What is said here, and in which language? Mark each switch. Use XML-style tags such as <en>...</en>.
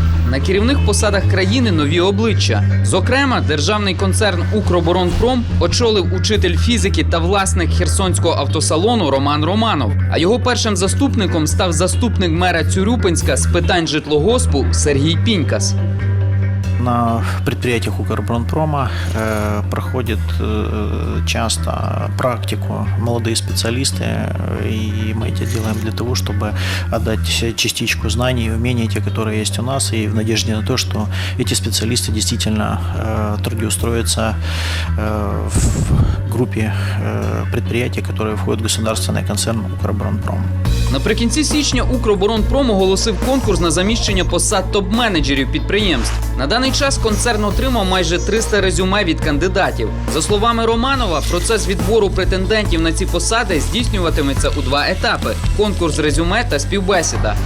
<uk>На керівних посадах країни нові обличчя. Зокрема, державний концерн «Укроборонпром» очолив учитель фізики та власник Херсонського автосалону Роман Романов. А його першим заступником став заступник мера Цюрюпинська з питань житлогоспу Сергій Пінькас.</uk> <ru>На предприятиях Укроборонпрома проходят часто практику молодые специалисты, и мы это делаем для того, чтобы отдать частичку знаний и умений, те, которые есть у нас, и в надежде на то, что эти специалисты действительно трудоустроятся в группе предприятий, которые входят в государственный концерн Укроборонпром.</ru> <uk>Наприкінці січня Укроборонпром оголосив конкурс на заміщення посад топ-менеджерів підприємств. На даний час концерн отримав майже 300 резюме від кандидатів. За словами Романова, процес відбору претендентів на ці посади здійснюватиметься у 2 етапи – конкурс резюме та співбесіда.</uk>